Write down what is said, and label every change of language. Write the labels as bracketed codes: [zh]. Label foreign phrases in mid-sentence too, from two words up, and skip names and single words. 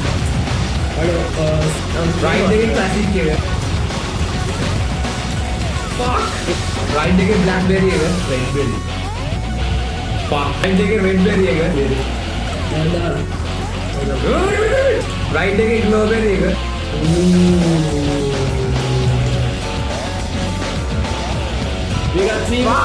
[en] Ride the classic here. right එකේ blackberry එක red berry right එකේ red berry එක right එකේ strawberry එක we got 3